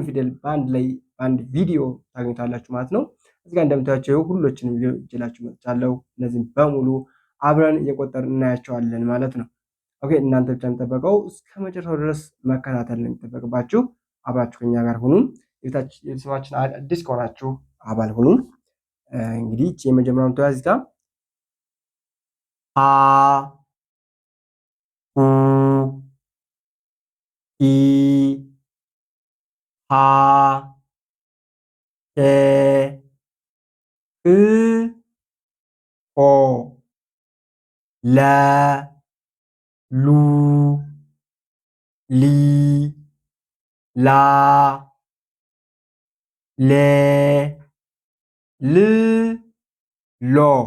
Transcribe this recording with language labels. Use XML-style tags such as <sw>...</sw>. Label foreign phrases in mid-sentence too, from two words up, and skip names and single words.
<am>ፊደል በአንድ ላይ በአንድ ቪዲዮ ታገኙታላችሁ ማለት ነው። እዚህ ጋር እንደምታዩቸው ሁሎችንም ቪዲዮ ይዤላችሁ መጥቻለሁ። እነዚህም በሙሉ አብረን እየቆጠርን እናያቸዋለን ማለት ነው። ኦኬ እናንተ ብቻ የሚጠበቀው እስከ መጨረሻው ድረስ መከታተል ነው የሚጠበቅባችሁ። አብራችሁ ከኛ ጋር ሁኑ። የቤተሰባችን አዲስ ከሆናችሁ አባል ሁኑ። እንግዲህ የመጀመሪያውን ተያዝ ጋር አ ሁ ኢ ሃ ሄ ህ ሆ ለ ሉ ሊ ላ ሌ ል ሎ</am>